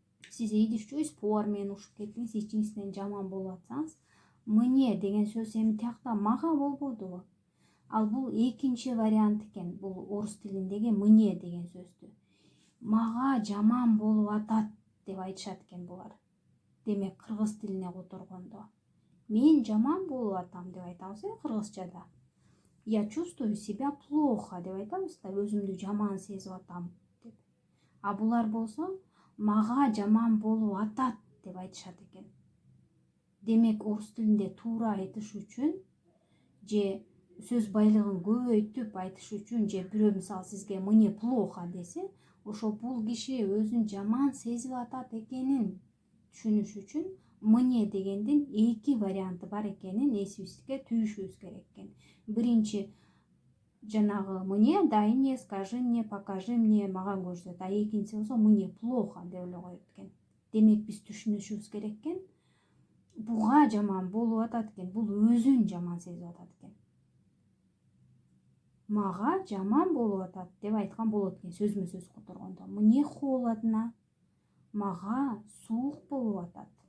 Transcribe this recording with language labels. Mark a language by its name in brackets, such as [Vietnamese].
[Kyrgyz] Сиз идишчүсүз, повар менен ушуп кеттиңиз, ичиңизден жаман болуп атсаңыз, мне деген сөз эми тиякта мага болбодубу? Ал бул экинчи вариант экен. Бул орус тилиндеги мне деген сөздү мага жаман болуп атат деп айтышат экен булар. Демек, кыргыз тилине которгондо мен жаман болуп атам деп айтабыз, кыргызчада. [Russian] Я чувствую себя плохо [Kyrgyz] деп айтабыз да, өзүмдү жаман сезип атам деп. А булар болсо мага жаман болуп атат деп айтышат экен. Демек, орус тилинде туура айтыш үчүн же сөз байлыгын көбөйтүп айтыш үчүн, же бирөө мисалы сизге [Russian] мне плохо [Kyrgyz] десе, ошо бул киши өзүн жаман сезип атат экенин түшүнүш үчүн мне дегендин эки варианты бар экенин эсибизге түйүшүбүз керек экен. Биринчи жанагы [Russian] мне, дай мне, скажи мне, покажи мне, [Kyrgyz] мага көрсөт. А экинчиси болсо [Russian] мне плохо [Kyrgyz] деп эле коет экен. Демек, биз түшүнүшүбүз керек экен. Буга жаман болуп атат экен, бул өзүн жаман сезип атат экен. Мага жаман болуп атат деп айткан болот экен сөзмө сөз которгондо. [Russian] Мне холодно. [Kyrgyz] Мага суук болуп атат.